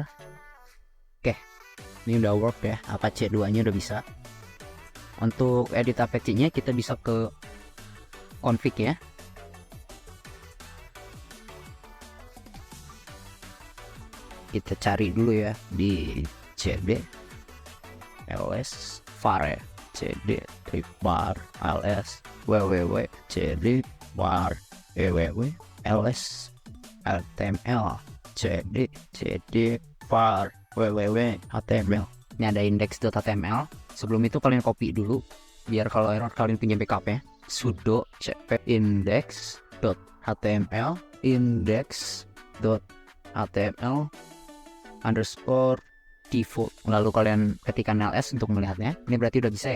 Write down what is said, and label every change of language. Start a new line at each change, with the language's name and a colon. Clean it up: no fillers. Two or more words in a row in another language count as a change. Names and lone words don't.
Indonesian: Oke, ini udah work ya, Apache 2 nya udah bisa. Untuk edit Apache nya kita bisa ke config ya. Kita cari dulu ya di
English: cd ls var ya, cd var ls www cd var www ls html cd var www html.
Indonesian: Ini ada index.html. Sebelum itu kalian copy dulu biar kalau error kalian punya backup ya.
English: Sudo cp index.html index.html _default.
Indonesian: Lalu kalian ketikkan ls untuk melihatnya. Ini berarti udah bisa ya.